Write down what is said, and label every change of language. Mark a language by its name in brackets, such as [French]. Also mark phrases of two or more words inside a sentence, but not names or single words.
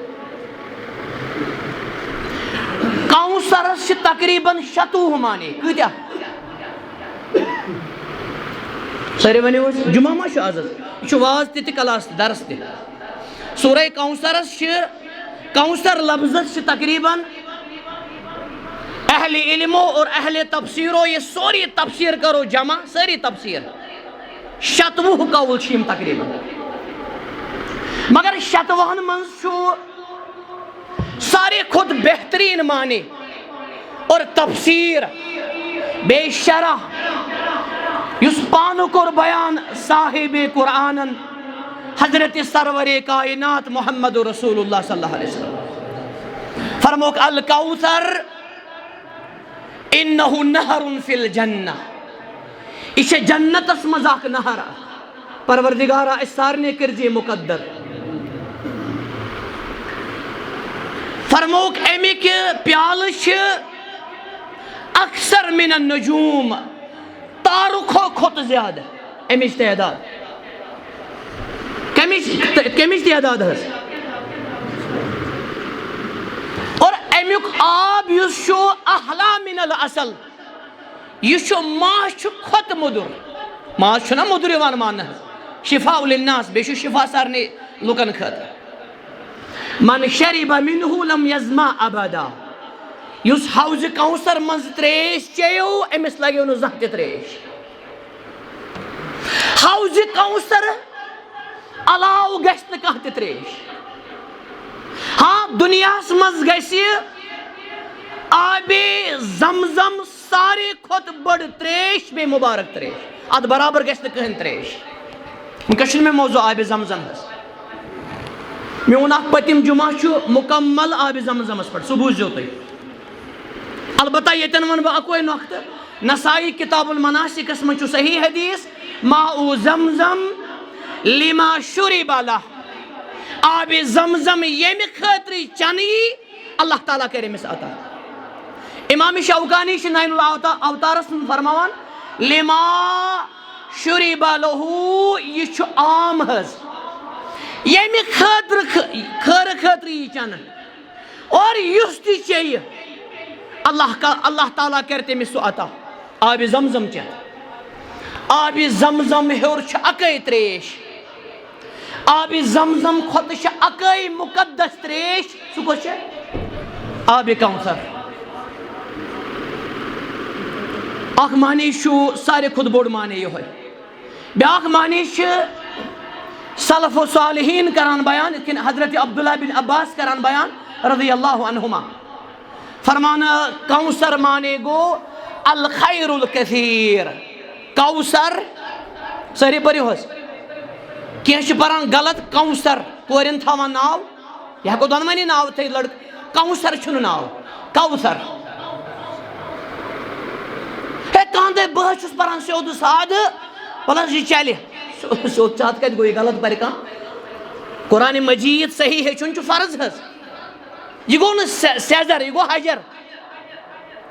[Kashmiri] کوثرس چھِ تقریٖباً 86 معنے کۭتیاہ سٲری ؤنِو حظ جمعہ ما چھُ آز حظ یہِ چھُ واز تہِ کلاس تہِ درس تہِ سورہ کوثرس چھِ کوثر لفظس چھِ تقریٖباً اہلِ علمو اور اہلِ تفسیرو یہ سوری تفسیر کرو جمع ساری تفسیر 86 قول چھِ یِم تقریٖباً مگر 86 منٛز چھُ ساروی کھۄتہٕ بہتریٖن معنے اور تفسیر بیٚیہِ شرح یُس پانہٕ کوٚر بیان صاحبِ قرآنن حضرت سرور کائنات محمد [Arabic] رسول اللہ صلی اللہ علیہ وسلم [Kashmiri] فرموک الکوثر [Arabic] انہو نہر فی الجنہ [Kashmiri] یہ چھے جنتس منٛز اکھ نہر پروردگارا أسۍ سارنٕے کٔرزِ مقدر فرموک اَمِکۍ پیالہٕ چھِ اکثر [Arabic] من النجوم [Kashmiri] تارکھو کھۄتہٕ زیادٕ اَمِچ تعداد کَمِچ تعداد حظ اور اَمیُک آب یُس چھُ [Arabic] احلا من العسل [Kashmiri] یہِ چھُ ماچھِ کھۄتہٕ موٚدُر ماچھ چھُنہ موٚدُر یِوان ماننہٕ حظ [Arabic] شفاء للناس [Kashmiri] بیٚیہِ چھُ شفا سارنٕے لُکن خٲطرٕ [Arabic] من شرب منہ لم یظمأ ابدا [Kashmiri] یُس حوضِ کوثر منٛز تریش چیٚیو أمِس لگیو نہٕ زانٛہہ تہِ تریش حوضِ کوثر علاوٕ گژھِ نہٕ کانٛہہ تہِ تریش ہاں دُنیاہس منٛز گژھِ آبِ زمزم ساروی کھۄتہٕ بٔڑ تریش بیٚیہِ مُبارک تریش اتھ برابر گژھِ نہٕ کٕہٕنۍ تریش وٕنکیٚس چھُنہٕ مےٚ موضوٗع آبِ زمزم حظ میون اکھ پٔتِم جمعہ چھُ مُکمل آبِ زمزمس پٮ۪ٹھ سُہ بوٗزِو تُہۍ البتہ ییٚتٮ۪ن ونہٕ بہٕ اکوے نۄقطہٕ نسائی کتاب المناسکس منٛز چھُ صحیح حدیث [Arabic] ماء زمزم لما شرب لہ [Kashmiri] آبِ زمزم ییٚمہِ خٲطرٕ چنہٕ یی اللہ تعالیٰ کرِ أمِس عطا امام شوکانی چھِ نین الاوتارس منٛز فرماوان [Arabic] لما شرب [Kashmiri] لہو یہِ چھُ عام حظ ییٚمہِ خٲطرٕ یی چنہٕ اور یُس تہِ چیٚیہِ اللہ تعالیٰ کرِ تٔمِس سُہ عطا آبِ زمزم چٮ۪تھ آبِ زمزم ہیوٚر چھُ اکٲے تریش آبِ زمزم کھۄتہٕ چھِ اکٲے مُقدس تریش سُہ کۄس چھےٚ آبِ کوثر اکھ معنے چھُ ساروی کھۄتہٕ بوٚڑ معنے یِہوٚے بیٛاکھ معنے چھِ سلف و صالحین کران بیان یِتھ کٔنۍ حضرت عبداللہ بن عباس کران بیان [Arabic] رضی اللہ عنہما [Kashmiri] فرمان کوثر معنے گوٚو [Arabic] الخیر الکثیر [Kashmiri] کوثر سٲری پٔرِو حظ کینٛہہ چھِ پران غلط کوثر کورٮ۪ن تھاوان ناو یہِ ہٮ۪کو دۄنوٕنی ناو تھٲیِتھ لڑکہٕ کوثر چھُنہٕ ناو کوثر ہے کانٛہہ دپہِ بہٕ حظ چھُس پران سیوٚد سادٕ وَلہٕ حظ یہِ چلہِ سیوٚد سادٕ کتہِ گوٚو یہِ غلط پرِ کانٛہہ قرآنِ مجیٖد صحیح ہیٚچھُن چھُ فرض حظ یہِ گوٚو نہٕ سیزر یہِ گوٚو حجر